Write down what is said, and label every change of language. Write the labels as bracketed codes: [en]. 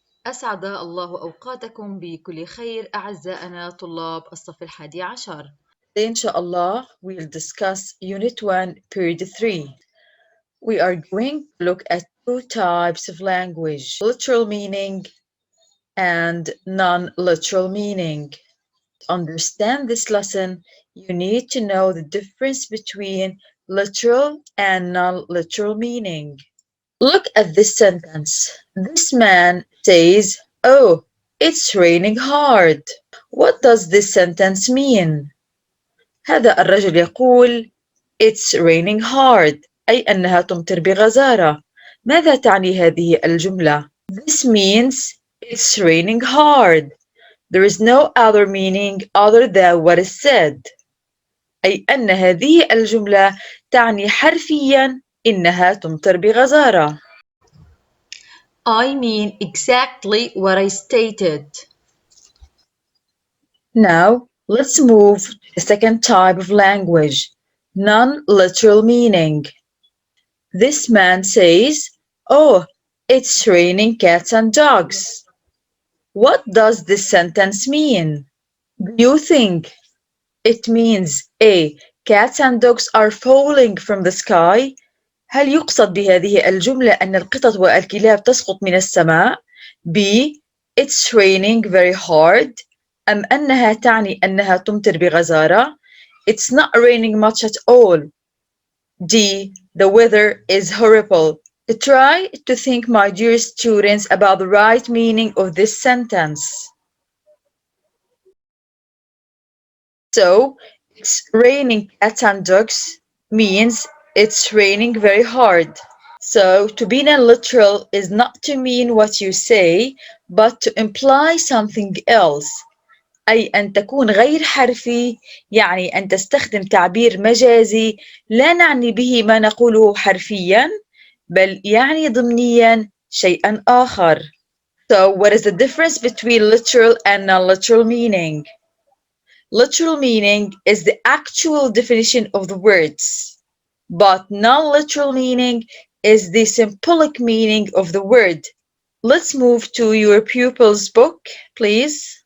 [ar] أسعد الله أوقاتكم بكل خير أعزائنا طلاب الصف الحادي عشر. إن شاء الله [en] we'll discuss Unit 1, Period 3. We are going to look at two types of language, literal meaning and non-literal meaning. To understand this lesson, you need to know the difference between literal and non-literal meaning. Look at this sentence. This man says, "Oh, it's raining hard." What does this sentence mean? [ar] هذا الرجل يقول [en] It's raining hard [ar] أي أنها تمطر بغزارة. ماذا تعني هذه الجملة؟ [en] This means it's raining hard. There is no other meaning other than what is said. [ar] أي أن هذه الجملة تعني حرفيا إنها تمطر بغزارة. [en] I mean exactly what I stated. Now, let's move to the second type of language, non-literal meaning. This man says, "Oh, it's raining cats and dogs." What does this sentence mean? Do you think it means A. Cats and dogs are falling from the sky? [ar] هل يقصد بهذه الجملة أن القطط والكلاب تسقط من السماء؟ B. [en] It's raining very hard. [ar] أم أنها تعني أنها تمطر بغزارة؟ [en] It's not raining much at all. D. The weather is horrible. Try to think, my dear students, about the right meaning of this sentence. So, it's raining cats and dogs means it's raining very hard. So, to be non-literal is not to mean what you say, but to imply something else. [ar] أي أن تكون غير حرفي، يعني أن تستخدم تعبير مجازي لا نعني به ما نقوله حرفياً، بل يعني ضمنياً شيئاً آخر. [en] So, what is the difference between literal and non-literal meaning? Literal meaning is the actual definition of the words, but non-literal meaning is the symbolic meaning of the word. Let's move to your pupil's book, please.